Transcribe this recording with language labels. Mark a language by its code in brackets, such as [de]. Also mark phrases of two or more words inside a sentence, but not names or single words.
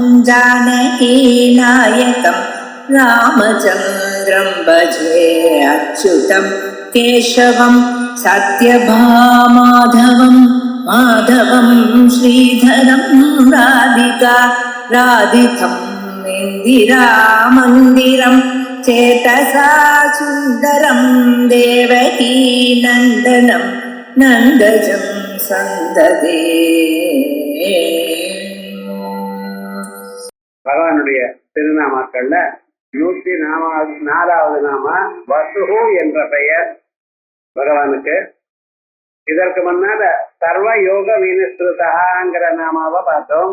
[sa] जानकीनायकं रामचन्द्रं भजे अच्युतं केशवं सत्यभामाधवं माधवं श्रीधरं राधिका राधितं इन्दिरामन्दिरं चेतसा सुन्दरं देवकी नन्दनं नन्दजं सन्ददे. [ta] பகவானுடைய திருநாமாக்கள்ல 104வது நாம வசுகு என்ற பெயர் பகவானுக்கு. இதற்கு முன்னால சர்வ யோக வினுஸ்ருதங்கிற நாமாவை பார்த்தோம்.